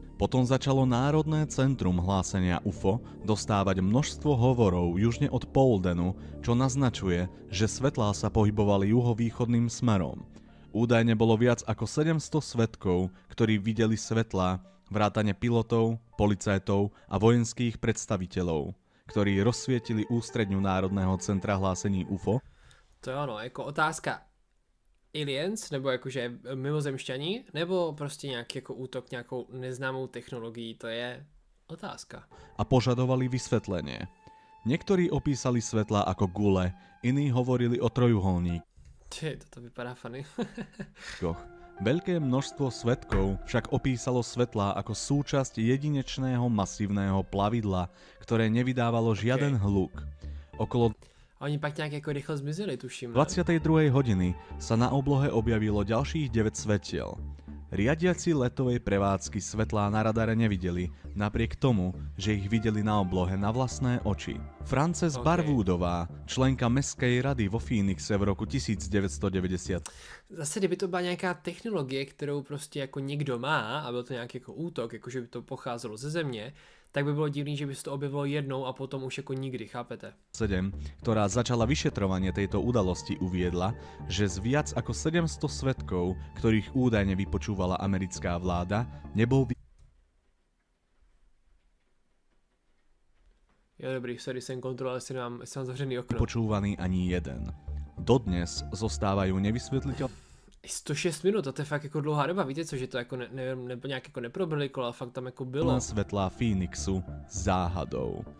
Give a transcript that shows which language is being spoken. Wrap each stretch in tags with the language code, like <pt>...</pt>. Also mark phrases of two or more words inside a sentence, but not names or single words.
<sk>Potom začalo Národné centrum hlásenia UFO dostávať množstvo hovorov južne od Pauldenu, čo naznačuje, že svetlá sa pohybovali juhovýchodným smerom. Údajne bolo viac ako 700 svedkov, ktorí videli svetlá, vrátane pilotov, policajtov a vojenských predstaviteľov, ktorí rozsvietili ústredňu Národného centra hlásení UFO.</sk> <cs>To je ono, jako otázka. Aliens, nebo jakože mimozemšťani, nebo prostě nějaký jako útok nějakou neznámou technologií, to je otázka.</cs> <sk>A požadovali vysvetlenie. Niektorí opísali svetlá ako gule, iní hovorili o trojuholník.</sk> <cs>Toto vypadá funny.</cs> <sk>Veľké množstvo svedkov však opísalo svetlá ako súčasť jedinečného masívneho plavidla, ktoré nevydávalo žiaden hluk. Okolo</sk> <cs>A oni pak nějak jako rychle zmizeli, tuším.</cs> <sk>22. hodiny sa na oblohe objavilo ďalších 9 svetiel. Riadiaci letovej prevádzky svetlá na radare nevideli, napriek tomu, že ich videli na oblohe na vlastné oči. Frances Barwoodová, členka Mestskej rady vo Phoenixe v roku 1990.</sk> <cs>Zase, kdyby to byla nějaká technologie, kterou prostě jako někdo má, a byl to nějaký jako útok, jako že by to pocházelo ze země, tak by bylo divný, že by se to objevilo jednou a potom už jako nikdy, chápete?</cs> <sk>7, ktorá začala vyšetrovanie tejto udalosti, uviedla, že z viac ako 700 svedkov, ktorých údajne vypočúvala americká vláda, nebol</sk> <cs>Jo, dobrý, sorry, jsem kontroloval, jestli mám zavřený okno.</cs> <sk>vypočúvaný ani jeden. Dodnes zostávajú nevysvetliteľné</sk> <cs>106 minut, to je fakt jako dlouhá doba, víte co, že to jako nebo nějak jako neprobrliklo, ale fakt tam jako bylo.</cs> <sk>svetlá Phoenixu záhadou.</sk>